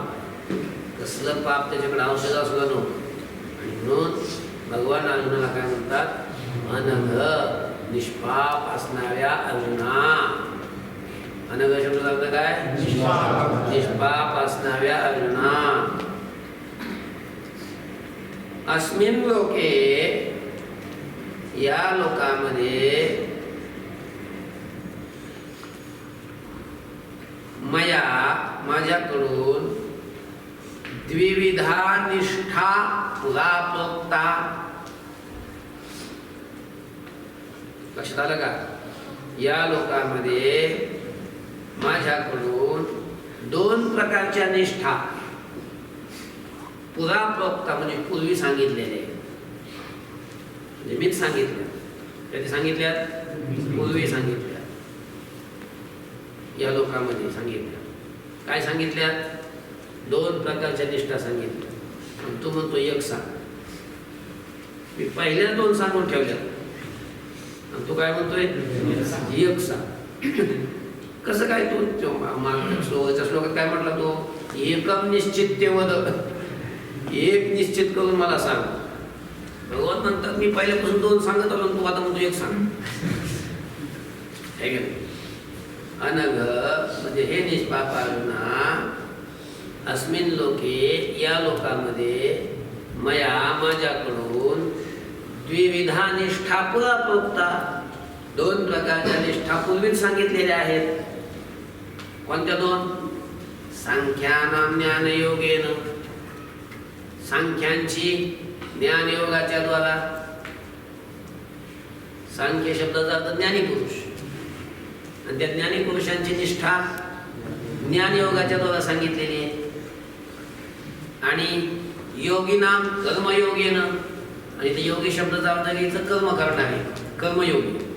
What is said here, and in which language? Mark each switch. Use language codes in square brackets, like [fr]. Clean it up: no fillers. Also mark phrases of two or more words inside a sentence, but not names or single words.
[mr] कसलं पाप त्याच्याकडे औषध सुद्धा नव्हतं. आणि म्हणून भगवान अर्जुनाला काय म्हणतात? अनघ, निष्पाप असणाऱ्या अर्जुना. अनघ शब्दाचा अर्थ काय? निष्पाप असणाऱ्या अर्जुना. [sa] अस्मिन् लोके, [mr] या लोकामध्ये मया माझ्याकडून [sa] द्विविधा निष्ठा पुरा प्रोक्ता. [mr] लक्षात आलं का? या लोकांमध्ये माझ्याकडून दोन प्रकारच्या निष्ठा [sa] पुरा प्रोक्ता [mr] म्हणजे पूर्वी सांगितलेले, म्हणजे मीच सांगितलं. कधी सांगितल्या? पूर्वी सांगितल्या. या लोकांमध्ये सांगितल्या. काय सांगितल्या? दोन प्रकारच्या निष्ठा सांगितल्या. आणि तू म्हणतो एक सांग. मी पहिल्या दोन सांगून ठेवल्या आणि तू काय म्हणतोय? एक सांग. कसं काय? तू श्लोकात काय म्हटला? तो [sa] एकम निश्चित्य वद, [mr] एक निश्चित करून मला सांग. भगवान म्हणतात मी पहिल्यापासून दोन सांगत आलो, तू आता म्हणतो एक सांग. आहे का नाही? अनघ म्हणजे हे निष्पाप अर्जुना. [sa] अस्मिन् लोके, [mr] या लोकांमध्ये मया माझ्याकडून [sa] द्विविधा निष्ठा पुरा प्रोक्ता, [mr] दोन प्रकारच्या निष्ठा पूर्वीच सांगितलेल्या आहेत. कोणत्या दोन? [sa] सांख्यानाम ज्ञानयोगेन, [mr] सांख्यांची ज्ञानयोगाच्या द्वारा. सांख्य शब्दाचा अर्थ ज्ञानी पुरुष, आणि त्या ज्ञानी पुरुषांची निष्ठा ज्ञानयोगाच्या द्वारा सांगितलेली आहे. आणि [sa] योगिनाम कर्मयोगेन, [mr] आणि ते योगी शब्दाचा अर्थ घ्यायचं कर्म करणारे, कर्मयोगी.